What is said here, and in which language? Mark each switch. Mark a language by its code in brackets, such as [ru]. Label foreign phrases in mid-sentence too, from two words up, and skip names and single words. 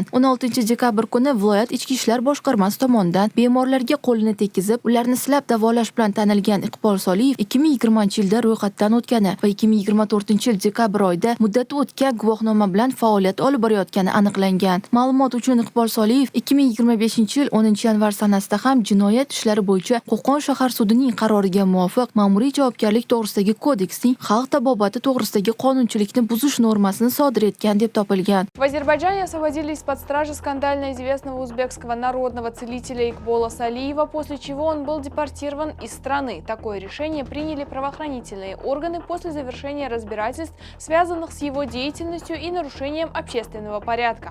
[uz] 16 dekabr kuni viloyat ichki ishlar boshqarmasi tomonidan bemorlarga qo'lini tekkizib, ularni silab davolash bilan tanilgan Iqbol Soliyev 2020-yilda ro'yxatdan o'tgani va 2024-yil dekabr oyida muddati o'tgan guvohnoma bilan faoliyat olib borayotgani aniqlangan. Ma'lumot uchun Iqbol Soliyev 2025-yil 10-yanvar sanasida ham jinoyat ishlari bo'yicha Qo'qon shahar sudining qaroriga muvofiq ma'muriy javobgarlik to'g'risidagi kodeksning xalq tabobati to'g'risidagi qonunchilikni buzish normasini sodir etgan deb topilgan. [ru] В Азербайджане освободили из-под стражи скандально известного узбекского народного целителя Икбола Салиева, после чего он был депортирован из страны. Такое решение приняли правоохранительные органы после завершения разбирательств, связанных с его деятельностью и нарушением общественного порядка.